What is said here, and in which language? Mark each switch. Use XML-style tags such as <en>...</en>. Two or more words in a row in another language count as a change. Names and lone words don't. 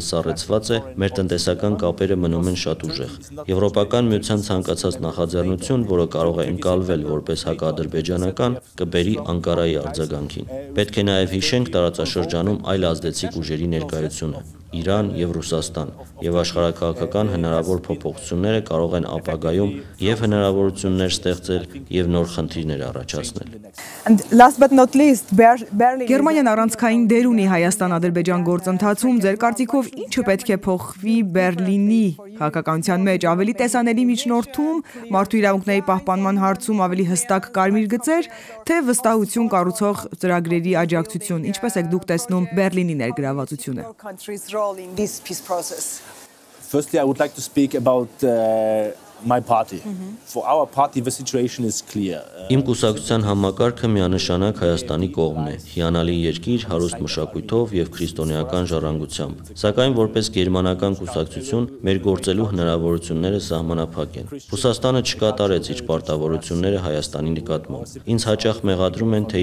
<hy>սառեցված է, մեր տնտեսական կապերը մնում են շատ ուժեղ։ Եվրոպական միության ցանկացած նախաձեռնություն, որը կարող է ընկալվել որպես հակադրբեջանական, կբերի Անկարայի արձագանքին։ Պետք է նաև հիշենք տարածաշրջանում այլ ազդեցիկ ուժերի ներկայությունը։ Իրան եւ Ռուսաստան եւ աշխարհակաղակական հնարավոր փոփոխությունները կարող են ապագայում եւ հնարավորություններ ստեղծել եւ նոր խնդիրներ առաջացնել։</hy> <en>And last but not least,</en> <hy>Գերմանիան առանցքային դեր ունի Հայաստան-Ադրբեջան գործընթացում։ Ձեր կարծիքով ինչը պետք է փոխվի Բերլինի քաղաքականության մեջ, ավելի տեսանելի միջնորդում, մարդու իրավունքների պահպանման հարցում ավելի հստակ կարմիր գծեր, թե վստահություն կառուցող ծրագրերի աջակցություն։ Ինչպես եք դուք տեսնում Բերլինի ներգրավվածությունը։</hy> <en>in this peace process? Firstly, I would like to speak about my party. For our party, the situation is clear.</en> <hy>Իմ կուսակցության համակարգը միանշանակ Հայաստանի կողմն է, հիանալի երկիր, հարուստ մշակույթով եւ քրիստոնեական ժառանգությամբ։ Սակայն որպես գերմանական կուսակցություն մեր գործելու հնարավորությունները սահմանափակ են։ Ռուսաստանը չկատարեց իր պարտավորությունները Հայաստանի նկատմամբ։ Ինձ հաճախ մեղադրում են, թե</hy>